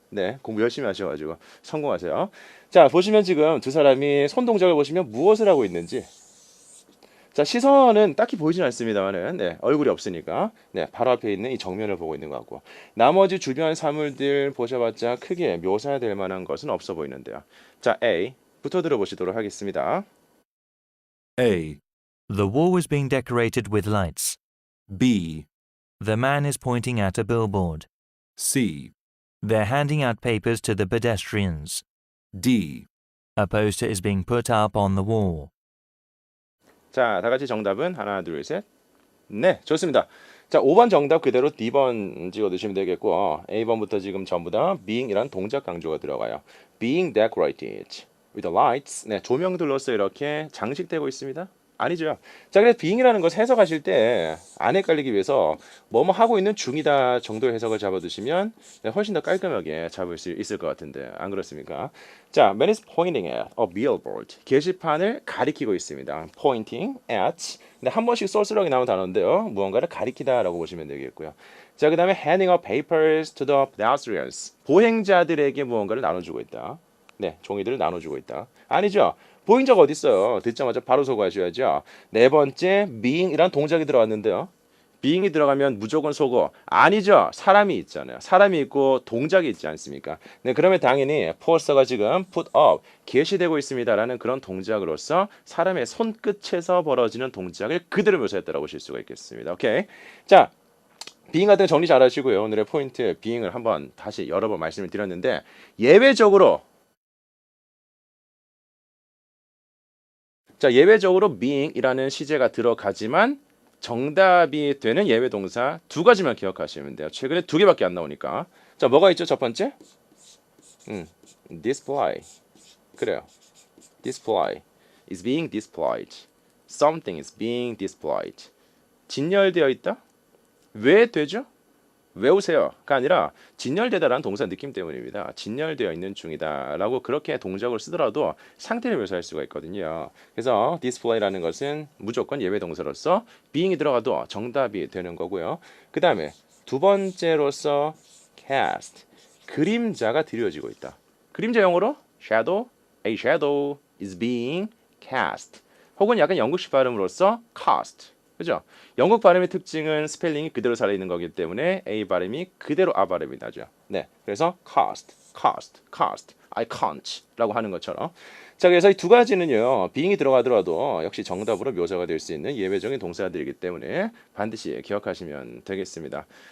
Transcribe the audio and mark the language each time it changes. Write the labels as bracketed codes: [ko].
[ko] 네, 공부 열심히 하셔가지고 성공하세요. 자, 보시면 지금 두 사람이 손 동작을 보시면 무엇을 하고 있는지. 자, 시선은 딱히 보이진 않습니다만은 네, 얼굴이 없으니까 네, 바로 앞에 있는 이 정면을 보고 있는 것 같고, 나머지 주변 사물들 보셔봤자 크게 묘사될 만한 것은 없어 보이는데요. 자, A 부터 들어보시도록 하겠습니다. [en] A, The wall is being decorated with lights. B, The man is pointing at a billboard. C, They're handing out papers to the pedestrians. D. A poster is being put up on the wall. [ko] 자, 다 같이 정답은 하나, 둘, 셋. 네, 좋습니다. 자, 5번 정답 그대로 D번 찍어두시면 되겠고 A번부터 지금 전부 다 being이란 동작 강조가 들어가요. [en] being decorated with lights. [ko] 네, 조명들로서 이렇게 장식되고 있습니다. 아니죠. 자, 그래서 being이라는 것을 해석하실 때 안 헷갈리기 위해서 뭐뭐 하고 있는 중이다 정도의 해석을 잡아두시면 네, 훨씬 더 깔끔하게 잡을 수 있을 것 같은데 안 그렇습니까? [en] 자, man is pointing at a billboard. [ko] 게시판을 가리키고 있습니다. [en] pointing at. [ko] 근데 한 번씩 쏠쏠하게 나오는 단어인데요. 무언가를 가리키다라고 보시면 되겠고요. [en] 자, 그 다음에 handing out papers to the pedestrians. [ko] 보행자들에게 무언가를 나눠주고 있다. 네, 종이들을 나눠주고 있다. 아니죠. 보행자가 어디 있어요? 듣자마자 바로 소거하셔야죠. 네 번째, being이란 동작이 들어왔는데요. being이 들어가면 무조건 소거. 아니죠. 사람이 있잖아요. 사람이 있고 동작이 있지 않습니까? 네, 그러면 당연히 포스터가 지금 put up, 게시되고 있습니다라는 그런 동작으로서 사람의 손끝에서 벌어지는 동작을 그대로 묘사했다라고 보실 수가 있겠습니다. 오케이. 자, being 같은 거 정리 잘 하시고요. 오늘의 포인트 being을 한번 다시 여러 번 말씀을 드렸는데 예외적으로 being이라는 시제가 들어가지만 정답이 되는 예외 동사 두 가지만 기억하시면 돼요. 최근에 두 개밖에 안 나오니까. 자, 뭐가 있죠? 첫 번째? display. 그래요. [en] display is being displayed. Something is being displayed. [ko] 진열되어 있다? 왜 되죠? 외우세요가 아니라 진열되다라는 동사 느낌 때문입니다. 진열되어 있는 중이다라고 그렇게 동작으로 쓰더라도 상태를 묘사할 수가 있거든요. 그래서 display라는 것은 무조건 예외 동사로서 being이 들어가도 정답이 되는 거고요. 그 다음에 두 번째로서 cast, 그림자가 드려지고 있다. 그림자 영어로 [en] shadow, a shadow is being cast. [ko] 혹은 약간 영국식 발음으로서 cast. 그죠? 영국 발음의 특징은 스펠링이 그대로 살아있는 거기 때문에 A 발음이 그대로 A 발음이 나죠. 네, 그래서 cast, [en] I can't [ko] 라고 하는 것처럼. 자, 그래서 이 두 가지는요, being이 들어가더라도 역시 정답으로 묘사가 될 수 있는 예외적인 동사들이기 때문에 반드시 기억하시면 되겠습니다.